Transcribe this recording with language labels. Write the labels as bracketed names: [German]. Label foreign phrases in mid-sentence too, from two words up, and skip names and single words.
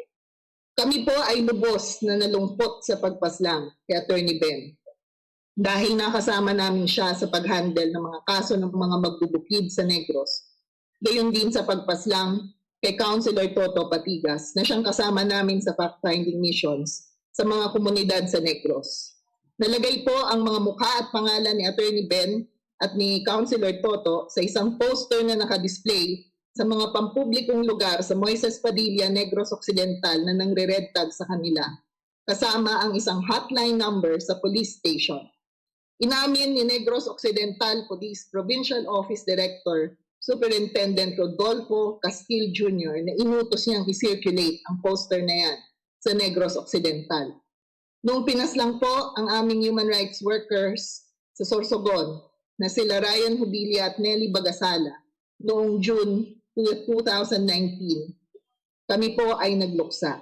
[Filipino] Kami po ay lubos na nalungkot sa pagpaslang kay Attorney Ben dahil nakasama namin siya sa pag-handle ng mga kaso ng mga magbubukid sa Negros. Gayon din sa pagpaslang kay Councilor Toto Patigas na siyang kasama namin sa [English] fact-finding missions [Filipino] sa mga komunidad sa Negros. Nalagay po ang mga mukha at pangalan ni Attorney Ben at ni Councilor Toto sa isang poster na nakadisplay sa mga pampublikong lugar sa Moises Padilla, Negros Occidental na nangre-red tag sa kanila, kasama ang isang [English] hotline number [Filipino] sa [English] police station. [Filipino] Inamin ni Negros Occidental Police Provincial Office Director Superintendent Rodolfo Castil Jr. na inutos niyang i-circulate ang poster na yan sa Negros Occidental. Noong pinaslang po ang aming [English] human rights workers [Filipino] sa Sorsogon na sila Ryan Hubilia at Nelly Bagasala noong June 2019, kami po ay nagluksa.